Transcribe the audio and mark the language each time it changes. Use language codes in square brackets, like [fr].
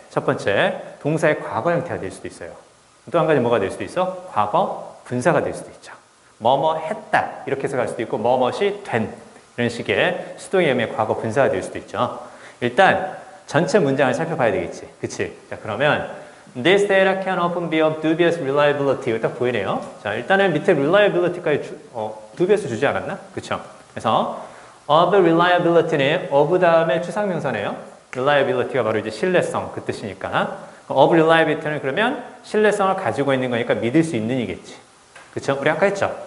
[ko] 첫 번째, 동사의 과거 형태가 될 수도 있어요. 또 한 가지 뭐가 될 수도 있어? 과거 분사가 될 수도 있죠. 뭐뭐 했다. 이렇게 해석할 수도 있고, 뭐뭇이 된. 이런 식의 수동의음의 과거 분사가 될 수도 있죠. 일단 전체 문장을 살펴봐야 되겠지. 그치? 자, 그러면 [en] This data can often be of dubious reliability. [ko] 이거 딱 보이네요. 자, 일단은 밑에 reliability까지 dubious 주지 않았나? 그쵸? 그래서 of reliability는 of 다음에 추상명사네요. reliability가 바로 이제 신뢰성 그 뜻이니까 of reliability는 그러면 신뢰성을 가지고 있는 거니까 믿을 수 있는 이겠지. 그쵸? 우리 아까 했죠?